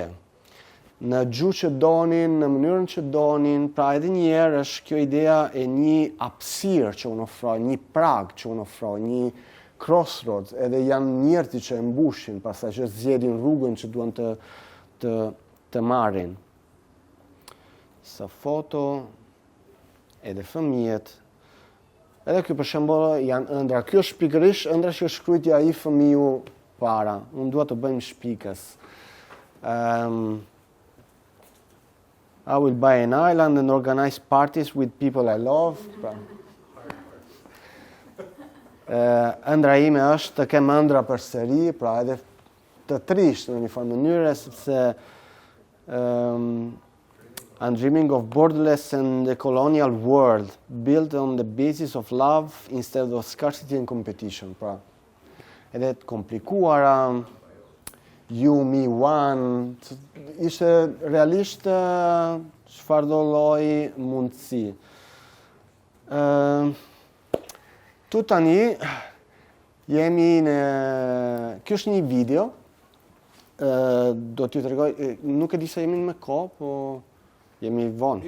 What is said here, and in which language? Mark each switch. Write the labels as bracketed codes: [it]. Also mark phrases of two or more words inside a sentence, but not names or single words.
[sq] Në gjuhë që donin, në mënyrën që donin, pra edhe një herë është kjo idea e një hapësirë që unë ofroj, një prag që unë ofroj, një crossroads, edhe janë njerëzit që e mbushin, pastaj që zgjedhin rrugën që duan të marrin. Sa foto, edhe fëmijët. Edhe kjo për shembull janë ëndra. Kjo është pikërisht ëndra që shkruajti ai fëmiu para. Unë dua të bëjmë shpikës. [en] I will buy an island and organize parties with people I love. [sq] Ëndra ime është të kem ëndra përsëri, pra edhe të trisht në një farë mënyre, sepse [en] I'm dreaming of borderless and a colonial world built on the basis of love instead of scarcity and competition. [sq] Pra, edhe të komplikuara, [en] you, me, one, [sq] ishte realisht çfarëdo lloji mundësi. Tu tani jemi në... Kjo është një video, do t'ju tregoj, nuk e di se jemi me kohë, po jemi vonë.